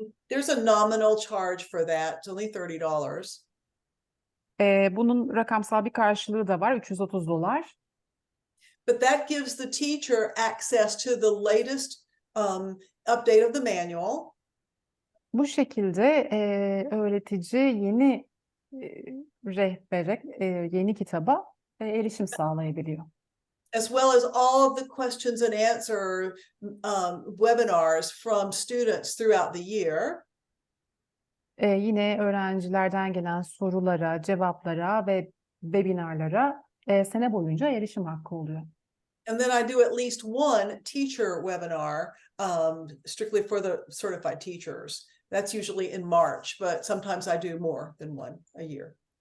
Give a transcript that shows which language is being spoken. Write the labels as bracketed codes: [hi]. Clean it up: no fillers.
[en] There's a nominal charge for that. It's only $30. [tr] Bunun rakamsal bir karşılığı da var, $330. [en] But that gives the teacher access to the latest update of the manual. [tr] Bu şekilde öğretici yeni rehbere, yeni kitaba erişim sağlayabiliyor. [en] As well as all of the questions and answer webinars from students throughout the year. [tr] Yine öğrencilerden gelen sorulara, cevaplara ve webinarlara sene boyunca erişim hakkı oluyor. [en] And then I do at least one teacher webinar strictly for the certified teachers. That's usually in March, but sometimes I do more than one a year.